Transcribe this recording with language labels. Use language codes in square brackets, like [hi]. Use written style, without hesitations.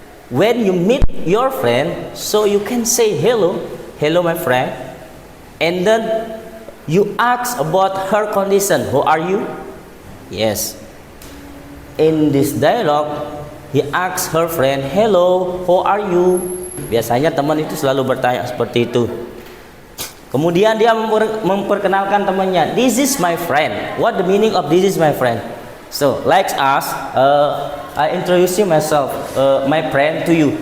[en] When you meet your friend, so you can say hello, hello my friend, and then you ask about her condition. Who are you? Yes. In this dialogue, he asks her friend, hello, who are you? [id] Biasanya teman itu selalu bertanya seperti itu. Kemudian dia memperkenalkan temannya. [en] This is my friend. What the meaning of this is my friend? So, like us, I introducing myself, my friend to you.